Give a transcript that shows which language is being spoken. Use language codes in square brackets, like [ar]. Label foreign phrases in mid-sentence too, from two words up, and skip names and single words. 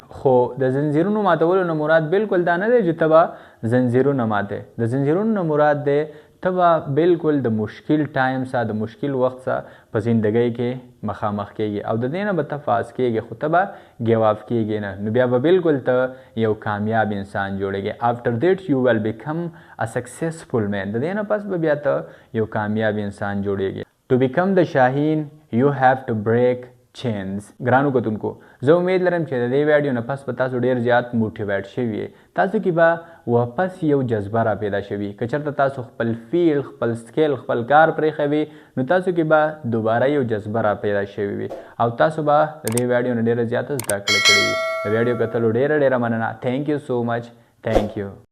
[ps] خو د زنځیرونو ماتولو نه مراد بالکل دا نه دی چې ته به زنځیرونه ماتې. د زنځیرونو نه مراد دی ته به بالکل د مشکل ټایم سره د مشکل وخت سره په زندګۍ کې مخامخ کیږي او د دې نه به ته فاز کیږي، خو ته به [en] give up [ps] کیږي نه، نو بیا به بالکل ته یو کامیاب انسان جوړیږي. [en] after that you will become a successful man. [ps] د دې نه پس به بیا ته یو کامیاب انسان جوړیږي. [en] to become the شاهین you have to break chains. [ps] ګرانو کتونکو زه امید لرم چې د دې ویډیو نه پس به تاسو ډېر زیات موټیویټ شوي یې، تاسو کې به واپس یو جذبه را پیدا شوي. که چېرته تاسو خپل فیلډ، خپل سکل، خپل کار پرېښوي نو تاسو کې به دوباره یو جذبه را پیدا شوي وي او تاسو به د دې ویډیو نه ډېره زیاته زده کړه کړې وي. د ویډیو کتلو ډېره مننه. [en] thank you so much. thank you.